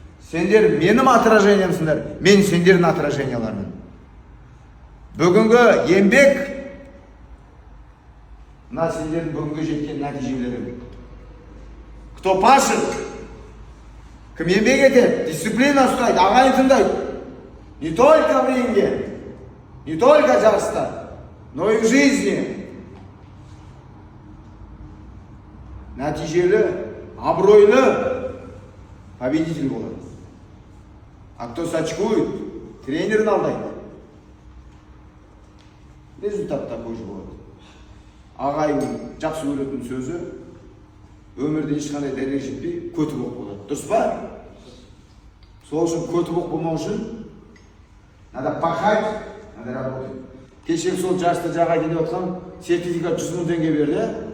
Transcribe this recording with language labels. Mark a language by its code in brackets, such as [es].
[kk] Сендер менің отражениямсыңдар, мен сендердің отражениялармын. Бүгінгі еңбек, мына сендердің бүгінгі жеткен нәтижелері. [ru] Кто пашет, [kk] кім еңбек етеді, дисциплина ұстайды, ағайын тыңдайды. [ru] Не только в ринге, не только [kk] жарыста, [ru] но и в жизни. [kk] Нәтижелі, абыройлы победитель болады. [ru] А кто сачкует, [kk] тренерін алдайды. [ru] Результат такой же [kk] болады. Ағайын жақсы көретін сөзі өмірде ешқандай дәреже жетпей көті боқ болады. Дұрыс па? Сол үшін көті боқ болмау үшін [ru] надо пахать, надо работать. [kk] Кешегі сол жарыста жаға келіп отқан сертификат 100 мың теңге берді.